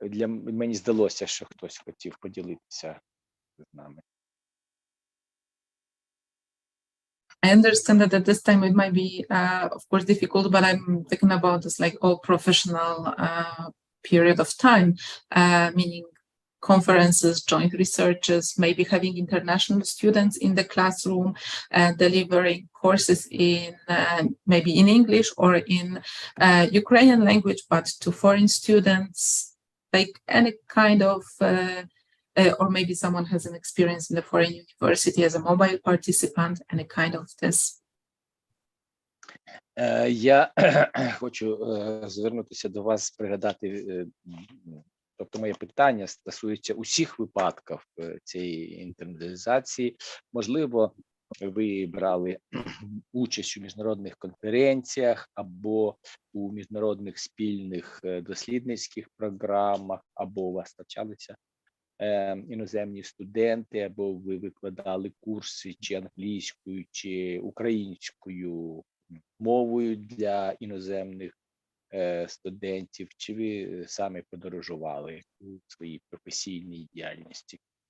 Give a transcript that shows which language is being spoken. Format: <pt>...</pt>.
<uk>Мені здалося, що хтось хотів поділитися з нами.</uk> <en>I understand that at this time it might be, of course, difficult, but I'm thinking about this like all professional period of time, meaning conferences, joint researches, maybe having international students in the classroom, delivering courses in maybe in English or in Ukrainian language, but to foreign students, like any kind of, or maybe someone has an experience in the foreign university as a mobile participant, any kind of this.</en> <uk>Я хочу звернутися до вас, пригадати, тобто моє питання стосується усіх випадків цієї інтерналізації. Можливо, ви брали участь у міжнародних конференціях або у міжнародних спільних дослідницьких програмах, або у вас навчалися іноземні студенти, або ви викладали курси чи англійською, чи українською мовою для іноземних студентів, чи ви самі подорожували у своїй професійній діяльності?</uk>